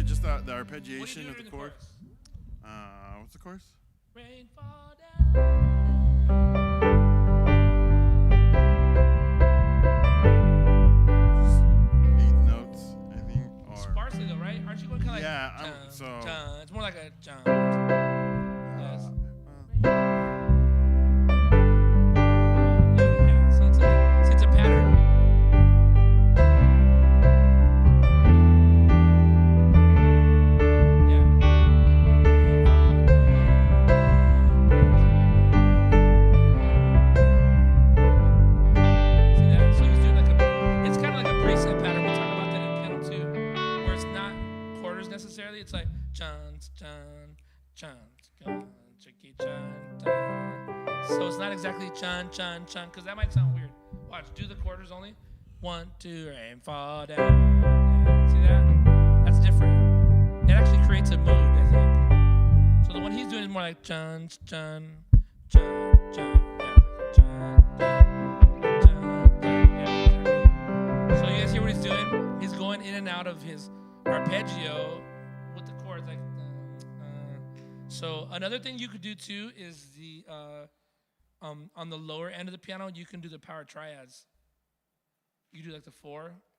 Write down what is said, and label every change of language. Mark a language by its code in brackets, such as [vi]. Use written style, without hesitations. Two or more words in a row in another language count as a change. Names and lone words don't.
[en] Just the arpeggiation of the chord. What's the chorus? Rain fall down. Eighth notes, I think. Or Sparsely though, right? Aren't you going kind of like Yeah, I'm- chun, so- chun. It's more like a chun. Yes. Yeah, so it's a pattern. See that? So he's doing like it's kind of like a preset pattern. We talk about that in piano too, where it's not quarters necessarily. It's like chun, chun, chun, chun, chicky, chun, chun. So it's not exactly chun, chun, chun, because that might sound weird. Watch, do the quarters only. 1, 2, rain fall down. See that? That's different. It actually creates a mood, I think. So the one he's doing is more like chun, chun, chun, chun, yeah, chun, chun, chun, yeah, exactly. So you guys hear what he's doing? He's going in and out of his arpeggio with the chords like. So another thing you could do too is the on the lower end of the piano you can do the power triads. You do like the 4.